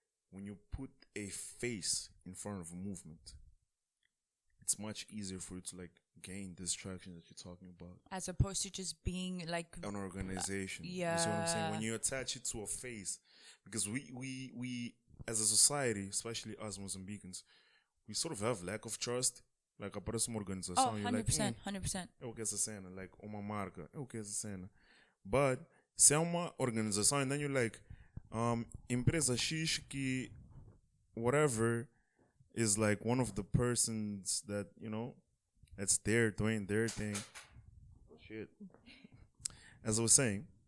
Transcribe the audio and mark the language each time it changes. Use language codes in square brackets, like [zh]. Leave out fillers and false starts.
[en] When you put a face in front of a movement, it's much easier for you to like gain this traction that you're talking about. As opposed to just being like an organization. You see what I'm saying? When you attach it to a face, because we as a society, especially us Mozambicans, we sort of have lack of trust. [pt] Like, aparece uma organização, [en] you're 100%, 100%. [pt] Eu que essa cena, like, uma marca, eu que essa cena. [en] But, [pt] se é uma organização, [en] and then you're like, [pt] empresa X que, [en] whatever, is like one of the persons that, that's there doing their thing. Oh, shit. As I was saying,